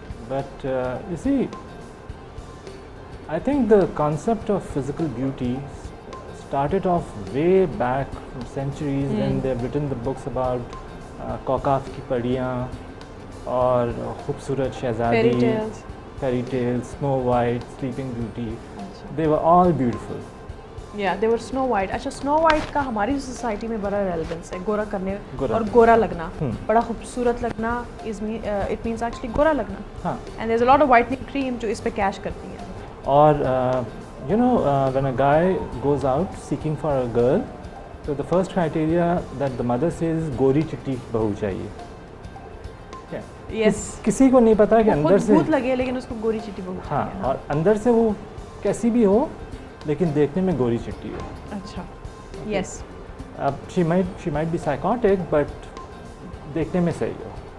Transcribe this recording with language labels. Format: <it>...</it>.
<en>But you see, I think the concept of physical beauty started off way back from centuries when they've written the books about</en> <hi>कौकाफ की परियाँ और खूबसूरत शहज़ादी,</hi> <en>fairy tales, Snow White, Sleeping Beauty. They were all beautiful. Yeah, they were Snow White.</en> <hi>अच्छा, Snow White का हमारी society में बड़ा relevance है. गोरा करने और गोरा लगना, बड़ा खूबसूरत लगना</hi> <en>it means actually</en> <hi>गोरा लगना. हाँ.</hi> <en>And there's a lot of whitening cream</en> <hi>जो इस पे कैश करती है. और</hi> <en>you know, when a guy goes out seeking for a girl, so the first criteria that the mother says is</en> <hi>गोरी चिट्टी बहू चाहिए.</hi> <en>Yes.</en> <hi>किसी को नहीं पता कि अंदर से भूत लगे लेकिन उसको गोरी चिट्टी बहू चाहिए. हाँ, और अंदर से वो कैसी भी हो लेकिन देखने में गोरी चिट्टी हो. अच्छा. Yes.</hi> <en>अब she might be psychotic but</en> <hi>देखने में सही हो.</hi>